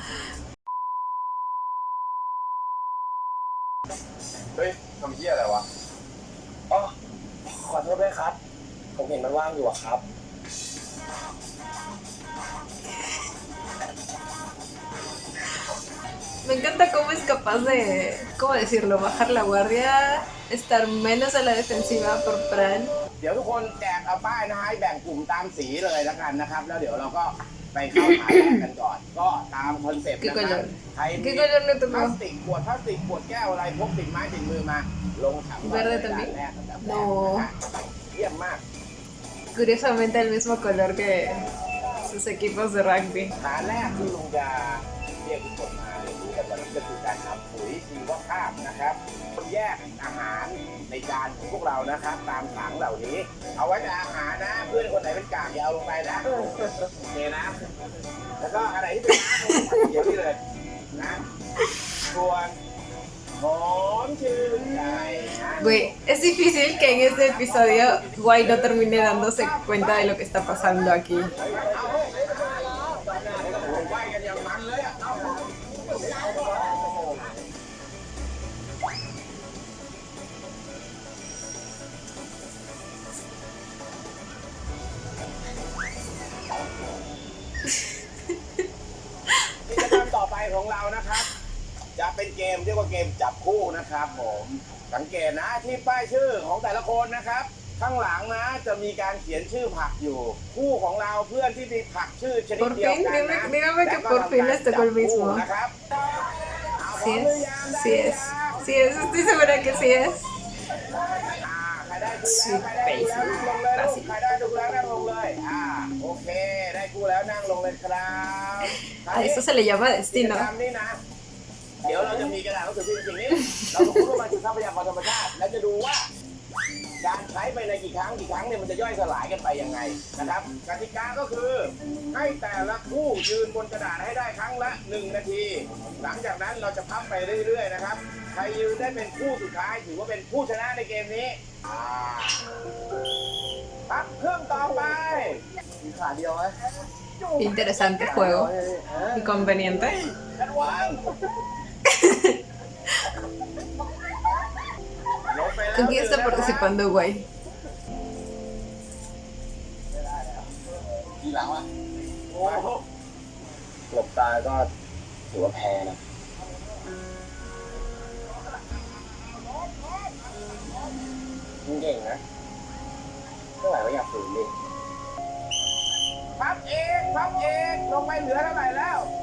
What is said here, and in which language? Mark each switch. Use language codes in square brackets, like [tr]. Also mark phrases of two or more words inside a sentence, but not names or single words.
[th] เฮ้ยทำเหี้ยอะไรวะ อ๋อ ขอโทษด้วยครับ ผมเห็นมันว่างอยู่อะครับ [es] Me encanta cómo es capaz de, ¿cómo decirlo? Bajar la guardia, estar menos a la defensiva por Fran. [th] เดี๋ยวทุกคนแจกเอาป้ายนะฮะให้แบ่งกลุ่มตามสีเลยแล้วกันนะครับ แล้วเดี๋ยวเราก็ไปเข้าฐานแรกกันก่อน ก็ตามคอนเซ็ปต์นะครับใครมี [es] ¿Qué color le [th] พลา [es] tocó? [th] สติกขวดพลาสติกขวดแก้วอะไรพกติดไม้ติดมือมา ลงถังก่อนเลย [es] Verde también [th] ด่านแรกอันดับแรก No นะฮะเยี่ยมมาก [es] Curiosamente el mismo color que sus equipos de rugby. [th] ฐานแรกที่ลุงจะเรียกทุกคนมาเรียนรู้กันวันนี้ก็คือการทำปุ๋ยชีวภาพนะครับแยกอาหารในจานของพวกเรานะครับ ตามถังเหล่านี้ เอาไว้แต่อาหารนะ เพื่อนคนไหนเป็นกากอย่าเอาลงไปนะโอเคนะ แล้วก็อะไรที่เป็นน้ำเดี๋ยวนี่เลยนะส่วนหอมชื่นใจนะ [es] Güey, es difícil que en este episodio Guay no termine dándose cuenta de lo que está pasando aquí. [th] เอาเฮ้ยไหวกันอย่างมันเลยอ่ะเอากิจกรรมต่อไปของเรา นะครับ จะเป็นเกมเรียกว่าเกมจับคู่นะครับผมสังเกตนะที่ป้ายชื่อของแต่ละคนนะครับ ข้างหลังนะจะมีการเขียนชื่อผักอยู่ คู่ของเราเพื่อนที่มีผักชื่อชนิด [es] Por [th] เดียว [es] fin, [th] กันนะ [es] dígame que por fin les tocó el mismo. [th] นะครับ [es] Sí es, sí es, sí es, estoy segura que sí es. [th] ใครได้คู่แล้วใครได้คู่แล้วนั่งลงเลยลูกใครได้คู่แล้วนั่งลงเลยโอเคได้คู่แล้วนั่งลงเลยครับ [es] A eso se le llama [th] กิจ [es] destino. [th] กรรมนี้นะ เดี๋ยวเราจะมีกระดาษหนังสือพิมพ์สิ่งนี้ เราจะพูดมาถึงทรัพยากรธรรมชาติ แล้วจะดูว่า การใช้ไปในกี่ครั้งเนี่ยมันจะย่อยสลายกันไปยังไงนะครับ กติกาก็คือ ให้แต่ละคู่ยืนบนกระดาษให้ได้ครั้งละ 1 นาที หลังจากนั้นเราจะพับไปเรื่อยๆนะครับ ใครยืนได้เป็นคู่สุดท้ายถือว่าเป็นผู้ชนะในเกมนี้พักเครื่องต่อไป มีขาเดียวไหม [es] Interesante juego. Y conveniente. [th] กันวางลงไปแล้ว [es] ¿Con quién está participando Guay? [th] ทีหลังอ่ะ โอ้โห หลบตาก็ถือว่าแพ้นะมึงเก่งนะเมื่อไหร่ก็อยากฝืนดิ พับเองลงไปเหลือเท่าไหร่แล้ว